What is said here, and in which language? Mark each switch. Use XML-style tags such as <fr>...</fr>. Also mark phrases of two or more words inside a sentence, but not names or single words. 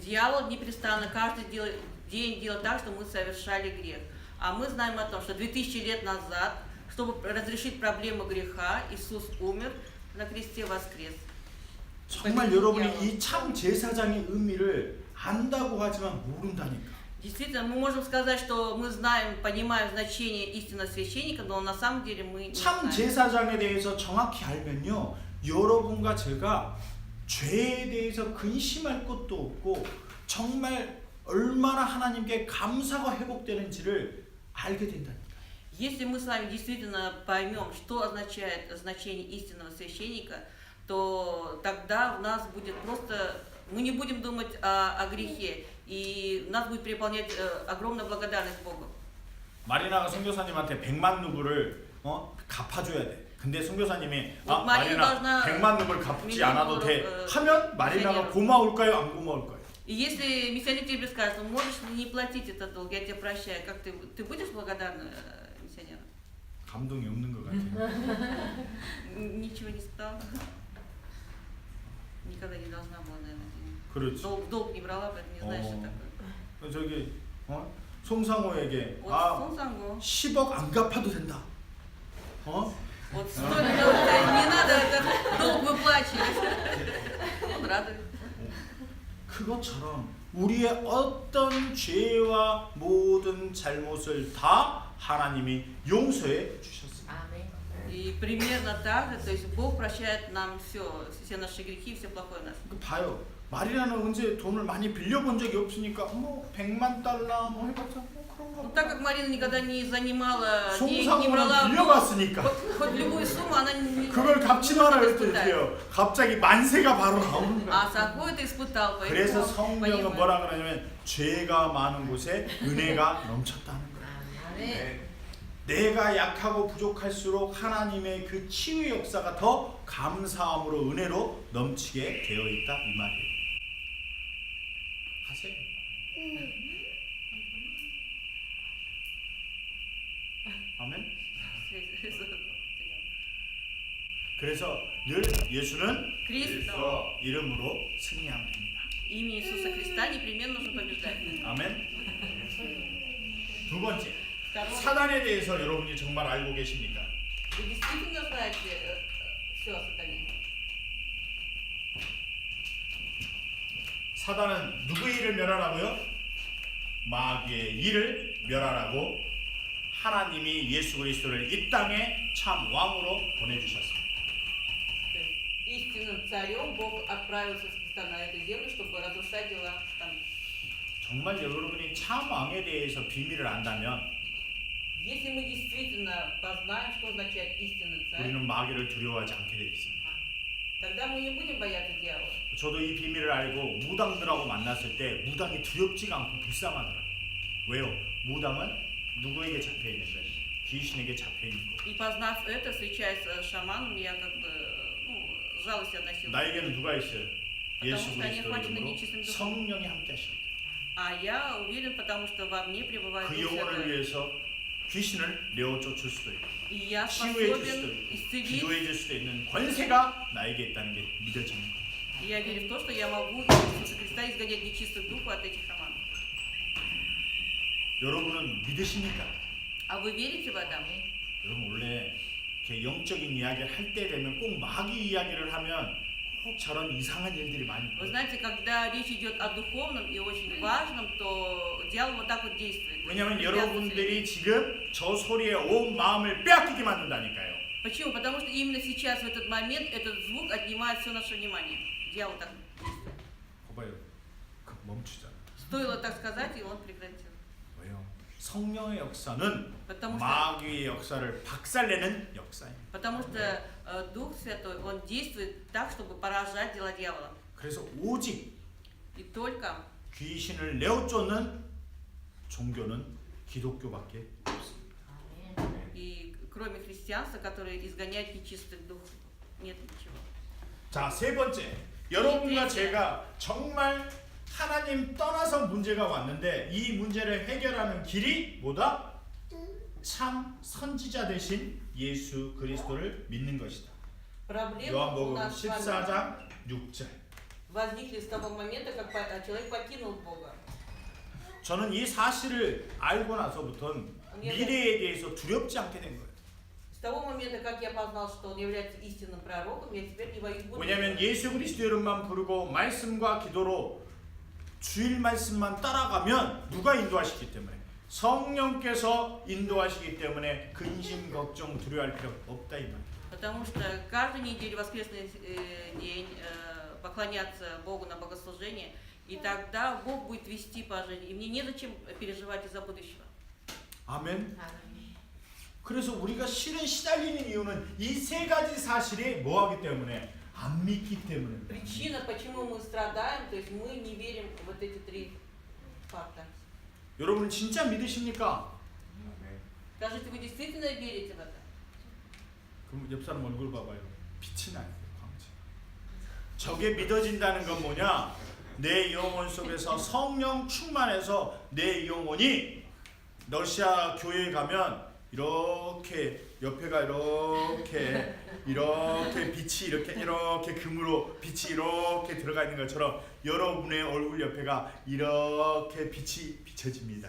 <ru>Дьявол непрестанно каждый день делает так, что мы совершали грех. А мы знаем о том, что 2000 лет назад, чтобы разрешить проблему греха, Иисус умер на кресте, воскрес.</ru> <ko>정말 여러분이 이 참 제사장의 의미를 안다고 하지만 모른다니까.</ko> <ru>Действительно, мы можем сказать, что мы знаем, понимаем значение истинного священника, но на самом деле мы не</ru> <ko>참</ko> <ru>знаем.</ru> <ko>제사장에 대해서 정확히 알면요 여러분과 제가 죄에 대해서 근심할 것도 없고 정말 얼마나 하나님께 감사가 회복되는지를 알게 된다니까.</ko> <ru>Если мы с вами действительно поймем, что означает значение истинного священника, то тогда у нас будет просто... Мы не будем думать о грехе, и нас будет переполнять огромная благодарность Богу.</ru> <ko>마리나가 선교사님한테 100만 루블을 갚아줘야 돼. 근데 선교사님이 뭐, 마리나 100만 루블 갚지 않아도 돼 하면 마리나가 고마울까요? 안 고마울까요?</ko> <ru>И если миссионер тебе скажет, ну можешь не платить этот долг, я тебя прощаю, как ты будешь благодарна миссионеру?</ru> <ko>감동이 없는 것 같아요.</ko> <ru>Ничего не стало. Никогда не должна была, наверное, денег.</ru> <ko>그렇지.</ko> <ru>Долг не брала, поэтому не знаешь, что такое.</ru> <ko>저기 송상호에게</ko> <ru>Вот Сонсангу.</ru> <ko>10억 안 갚아도 된다.</ko> <ru>Вот столько, не надо этот долг выплачивать. Он радует.</ru> <ko>그것처럼 우리의 어떤 죄와 모든 잘못을 다 하나님이 용서해 주셨습니다. 아멘.</ko> <ru>И примерно так же, то есть Бог прощает нам все наши грехи, все плохое в нас.</ru> <ko>그 봐요. 마리나는 언제 돈을 많이 빌려본 적이 없으니까 뭐 100만 달러 뭐 해봤자 뭐 그런가.</ko> <ru>Ну, так как Марина никогда не занимала деньги, не</ru> <ko>송상호는</ko> <ru>брала</ru> <ko>빌려봤으니까</ko> <ru>хоть любую сумму, она не</ru> <ko>그걸 갚지 마라</ko> <ru>не</ru> <ko>그랬더니</ko> <ru>испытает.</ru> <ko>어때요? 갑자기 만세가 바로 나오는 거야.</ko> <ru>А Сахо это испытал,</ru> <ko>그래서</ko> <ru>поэтому</ru> <ko>성경은</ko> <ru>понимаю.</ru> <ko>뭐라 그러냐면 죄가 많은 곳에 은혜가 넘쳤다는 거야. 아멘. 내가 약하고 부족할수록 하나님의 그 치유의 역사가 더 감사함으로 은혜로 넘치게 되어 있다 이 말이에요. 하세요. 아멘. 그래서 늘 예수는</ko> <ru>Христос.</ru> <ko>이름으로 승리하면 됩니다.</ko> <ru>Имя Иисуса Христа непременно нужно побеждать.</ru> <ko>아멘. 두 번째,</ko> <ru>Второе.</ru> <ko>사단에 대해서 여러분이 정말 알고 계십니까?</ko> <ru>Вы действительно знаете все о сатане?</ru> <ko>사단은 누구의 일을 멸하라고요? 마귀의 일을 멸하라고 하나님이 예수 그리스도를 이 땅에 참 왕으로 보내주셨습니다.</ko> <ru>То есть истинным царем Бог отправился с Христа на эту землю, чтобы разрушать дела там.</ru> <ko>정말 여러분이 참 왕에 대해서 비밀을 안다면</ko> <ru>Если мы действительно познаем, что означает истинный царь,</ru> <ko>우리는 마귀를 두려워하지 않게 되어 있습니다.</ko> <ru>тогда мы не будем бояться дьявола.</ru> <ko>저도 이 비밀을 알고 무당들하고 만났을 때 무당이 두렵지가 않고 불쌍하더라고요. 왜요? 무당은 누구에게 잡혀 있는 거예요? 귀신에게 잡혀 있는 거.</ko> <ru>И познав это, встречаясь с шаманом, я как бы жалость относилась.</ru> <ko>나에게는 누가 있어요? 예수</ko> <ru>потому что они</ru> <ko>그리스도</ko> <ru>охвачены</ru> <ko>이름으로</ko> <ru>нечистым духом.</ru> <ko>성령이 함께 하십니다.</ko> <ru>А я уверен, потому что во мне пребывает</ru> <ko>그</ko> <ru>Дух</ru> <ko>영혼을</ko> <ru>Святой.</ru> <ko>위해서 귀신을 내어 쫓을 수도 있고</ko> <ru>И я</ru> <ko>치유해 줄 수도</ko> <ru>способен</ru> <ko>있고</ko> <ru>исцелить.</ru> <ko>기도해 줄 수도 있는 권세가 나에게 있다는 게 믿어지는 거예요.</ko> <ru>И я верю в то, что я могу из Иисуса Христа изгонять нечистых духов от этих шаманов.</ru> <ko>여러분은 믿으십니까?</ko> <ru>А вы верите в это?</ru> <ko>여러분 원래 이렇게 영적인 이야기를 할 때 되면 꼭 마귀 이야기를 하면 꼭 저런 이상한 일들이 많이</ko> <ru>Вы</ru> <ko>있어요.</ko> <ru>знаете, когда речь идет о духовном и очень важном, то дьявол вот так вот действует.</ru> <ko>왜냐하면</ko> <ru>Препятствует.</ru> <ko>여러분들이 지금 저 소리에 온 마음을 빼앗기게 만든다니까요.</ko> <ru>Почему? Потому что именно сейчас, в этот момент, этот звук отнимает все наше внимание. Дьявол так действует.</ru> <ko>봐봐요. 그 멈추잖아.</ko> <ru>Стоило так сказать, и он прекратил.</ru> <ko>왜요? 성령의 역사는</ko> <ru>Потому что,</ru> <ko>마귀의 역사를 박살내는 역사입니다.</ko> <ru>потому что Дух Святой, он действует так, чтобы поражать дела дьявола.</ru> <ko>그래서 오직</ko> <ru>И только</ru> <ko>귀신을 내어쫓는 종교는 기독교밖에 없습니다.</ko> <ru>и кроме христианства, которые изгоняют нечистых духов, нет ничего.</ru> <ko>자, 세 번째. 여러분과 제가 정말 하나님 떠나서 문제가 왔는데 이 문제를 해결하는 길이 뭐다? 참 선지자 되신 예수 그리스도를 믿는 것이다.</ko> <ru>Проблема у</ru> <ko>요한복음</ko> <ru>нас с вами</ru> <ko>14장 6절.</ko> <ru>возникли с того момента, как человек покинул Бога.</ru> <ko>저는 이 사실을 알고 나서부터는 미래에 대해서 두렵지 않게 된 거예요.</ko> <ru>С того момента, как я познал, что он является истинным пророком, я теперь не боюсь будущего.</ru> <ko>왜냐하면 예수 그리스도 이름만 부르고 말씀과 기도로 주일 말씀만 따라가면 누가 인도하시기 때문에 성령께서 인도하시기 때문에 근심 걱정 두려워할 필요 없다 이 말.</ko> <ru>Потому что каждую неделю, воскресный день, поклоняться Богу на богослужение, и тогда Бог будет вести по жизни. И мне незачем переживать из-за будущего.</ru> <ko>아멘. 그래서 우리가 실은 시달리는 이유는 이 세 가지 사실에 뭐하기 때문에 안 믿기 때문에.</ko> <ru>Причина, почему мы страдаем, то есть мы не верим в вот эти три факта.</ru> <ko>여러분 진짜 믿으십니까?</ko> <ru>Скажите, вы действительно верите в это?</ru> <ko>그럼 옆 사람 얼굴 봐봐요. 빛이 나요. 광채. 저게 믿어진다는 건 뭐냐? 내 영혼 속에서 성령 충만해서 내 영혼이 러시아 교회에 가면 이렇게 옆에가 이렇게 빛이 이렇게 금으로 빛이 이렇게 들어가 있는 것처럼 여러분의 얼굴 옆에가 이렇게 빛이 비춰집니다.</ko>